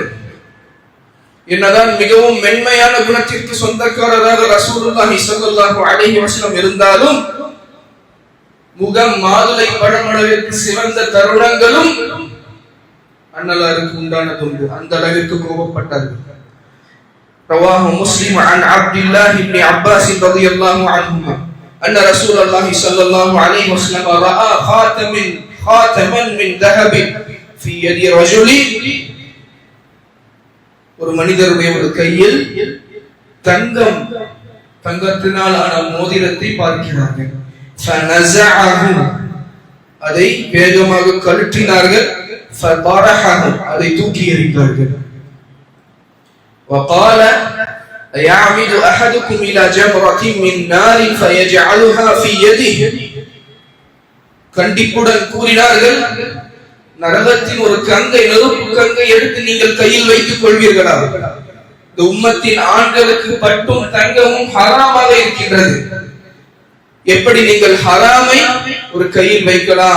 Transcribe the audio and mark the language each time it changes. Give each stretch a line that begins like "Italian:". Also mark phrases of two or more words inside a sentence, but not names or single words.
Tamil: என்னதான் மிகவும் மென்மையான குணத்திற்கு சொந்தக்காரராக
Arabic: رسول الله صلى الله عليه وسلم
Tamil: இருந்தாலும் முகம் மாதுளை பழமளவிற்கு சிவந்த தருணங்களும் அன்னலாருக்கு உண்டானது உண்டு. அந்த அளவிற்கு கோபப்பட்டார்கள்.
Arabic: رواه مسلم عن عبد الله بن عباس رضي الله عنهما أن رسول الله صلى الله عليه وسلم رأى خاتما من ذهب في يد رجل.
Tamil: ஒரு மனிதருடைய ஒரு கையில் தங்கத்தினால் ஆன மோதிரத்தை பார்க்கிறார்கள். فنزعه, அதை வேகமாக கழற்றினார்கள். فطرحه, அதை தூக்கி எறிந்தார்கள்.
Arabic: وقال يعمد أحدكم إلى جمرة من نار فيجعلها في يده.
Tamil: கண்டிப்புடன் கூறினார்கள், நரகத்தின் ஒரு கங்கை, நெருப்பு கங்கை எடுத்து நீங்கள் கையில் வைத்துக் கொள்வீர்களா? இந்த உம்மத்தின் ஆண்களுக்கு பட்டும் தங்கமும் ஹராமாக இருக்கின்றது. எப்படி நீங்கள் ஹராமை ஒரு கையில் வைக்கலாம்?